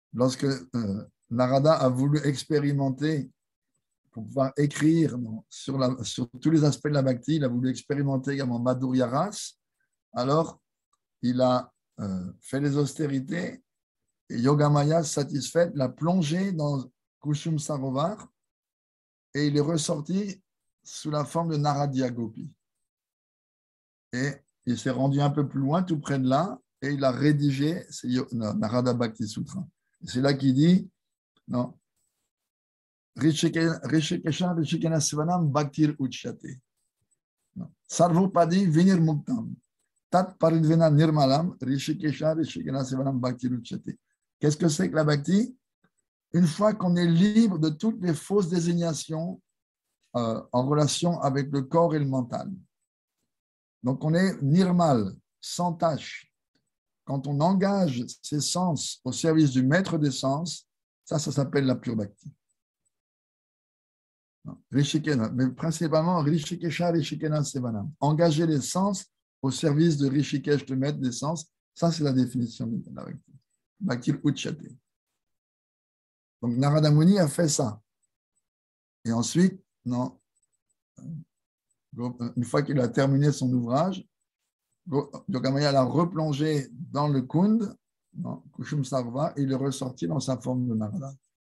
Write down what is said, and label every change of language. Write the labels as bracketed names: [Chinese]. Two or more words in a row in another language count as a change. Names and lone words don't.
[French] lorsque Narada a voulu expérimenter pour pouvoir écrire sur tous les aspects de la bhakti, il a voulu expérimenter également Madhurya Ras, alors il a fait les austérités et Yogamaya, satisfaite, l'a plongé dans Kushum Sarovar et il est ressorti sous la forme de Naradya Gopi. Et il s'est rendu un peu plus loin, tout près de là, et il a rédigé Narada Bhakti Sutra. C'est là qu'il dit, non, [Sanskrit] Rishikesha Rishikena Sivanam Bhaktir Uchyate. Sarvopadi Vinir Muktam. Tat Paridvena Nirmalam Rishikesha Rishikena Sivanam Bhaktir Uchyate. [French] Qu'est-ce que c'est que la Bhakti? Une fois qu'on est libre de toutes les fausses désignations en relation avec le corps et le mental. Donc, on est nirmal, sans tâche. Quand on engage ses sens au service du maître des sens, ça s'appelle la pure bhakti. Rishikena, mais principalement [Sanskrit] Rishikesha, Rishikena, Sevanam. [French] Engager les sens au service de Rishikesh, le maître des sens, ça c'est la définition de la bhakti. [Sanskrit] Bhakti Uchyate. [French] Donc Narada Muni a fait ça. Et ensuite, non. Une fois qu'il a terminé son ouvrage, Yogamaya l'a replongé dans le Kund, dans Kushum Sarva, et il est ressorti dans sa forme de Narada.